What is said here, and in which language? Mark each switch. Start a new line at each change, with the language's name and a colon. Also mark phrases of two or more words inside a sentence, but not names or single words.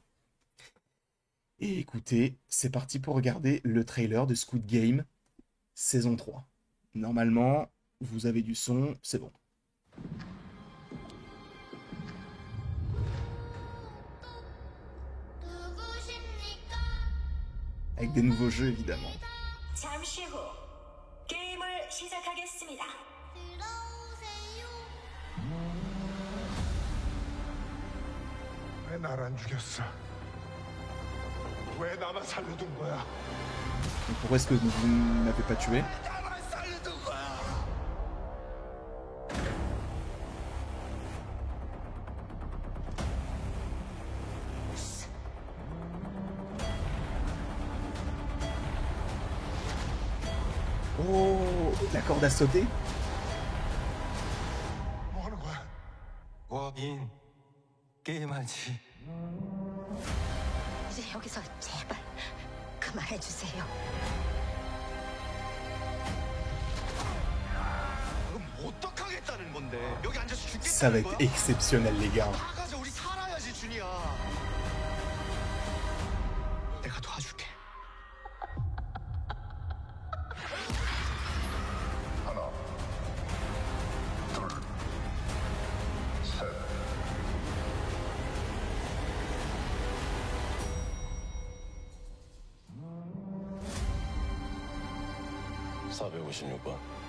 French: Et écoutez, c'est parti pour regarder le trailer de Squid Game saison 3. Normalement, vous avez du son, c'est bon. Avec des nouveaux jeux, évidemment.
Korean: 잠시 후 게임을 시작하겠습니다. 왜 날 안 죽였어? 왜 나만 살려둔 거야?
French: Donc pourquoi est-ce que vous ne m'avez pas tué?
Korean: 나만 살려둔 거야!
French: Oh, la corde à sauter?
Korean: 뭐 하는 거야? 인 게임하지. 이제 여기서 제발 그만해 주세요. 그럼 어떡하겠다는 건데? 여기 앉아서
French: Ça va
Korean: 죽겠다는
French: être
Korean: 거야?
French: exceptionnel, les gars.
Korean: 나가자, 우리 살아야지, 준이야. 내가 도와줄게. 하나, 둘, 셋. 456번.